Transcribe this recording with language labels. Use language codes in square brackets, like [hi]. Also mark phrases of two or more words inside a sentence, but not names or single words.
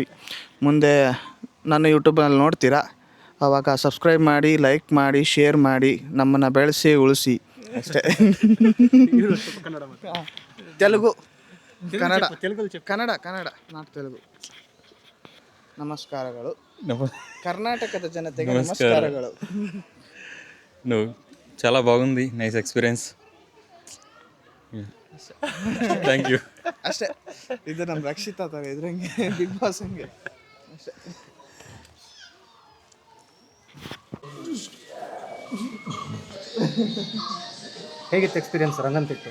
[kn] ಮುಂದೆ ನನ್ನ ಯೂಟ್ಯೂಬ್ನಲ್ಲಿ ನೋಡ್ತೀರಾ, ಆವಾಗ ಸಬ್ಸ್ಕ್ರೈಬ್ ಮಾಡಿ, ಲೈಕ್ ಮಾಡಿ, ಶೇರ್ ಮಾಡಿ, ನಮ್ಮನ್ನು ಬೆಳೆಸಿ ಉಳಿಸಿ ಅಷ್ಟೇ. ತೆಲುಗು, ಕನ್ನಡ ನಾಟ್ ತೆಲುಗು. ನಮಸ್ಕಾರಗಳು. కర్ణాటకದ ಜನತೆಗೆ నమస్కారాలు. [te] నువ్వు చాలా బాగుంది, [en] nice experience. thank you. [kn] ಅಷ್ಟೇ. ಇದು ನಮ್ಮ ರಕ್ಷಿತಾ ಥರ ಇದ್ರಂಗೆ ಬಿಗ್ ಬಾಸ್ ಹಂಗೆ ಅಷ್ಟೇ. ಹೇಗಿತ್ತು ಎಕ್ಸ್ಪೀರಿಯನ್ಸ್ ರಂಗನತಿಟ್ಟು?